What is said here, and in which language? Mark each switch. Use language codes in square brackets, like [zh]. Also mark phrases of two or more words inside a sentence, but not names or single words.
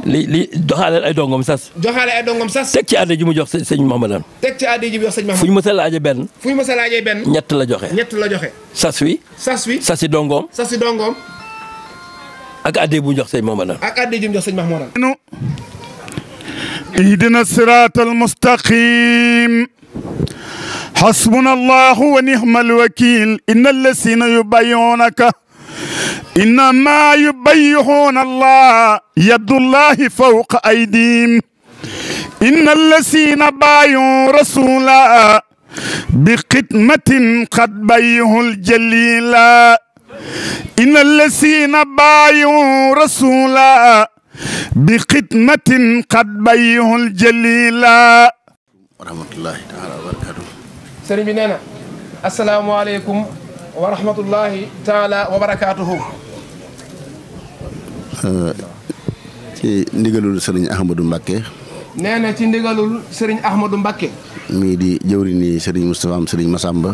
[wo] li doxaaleel ay dongom sas. joxaale ay dongom sas. teg ci àddi ji mu jox sëñ Mahmoudan. teg ci àddi ji mu jox sëñ Mahmoudan. fu ñu mës a laajee benn. fu ñu mës a laajee benn. ñett la joxe. ñett la joxe. sas wi. sas wi. sasi dongom. sasi dongom. ak àddi bu jox sëñ Mahmoudan. ak àddi ji mu jox sëñ Mahmoudan. [ar] اهدنا الصراط المستقيم حسبنا الله ونعم الوكيل إن الذين يبايعونك إنما يبايعون الله يد الله فوق أيديهم إن الذين بايعوا رسولا بخدمة قد بايعوا الجليلا إن الذين بايعوا رسولا بخدمة قد بايعوا الجليلا ورحمة الله تعالى وبركاته. [wo] sëriñ bi nee na [ar] السلام عليكم ورحمة الله تعالى وبركاته. [wo] ci ndigalul sëriñ Ahmadou Mbacké. nee na ci ndigalul sëriñ Ahmadou Mbacké. mii di jëwri nii sëriñ Moustapha am sëriñ Massamba.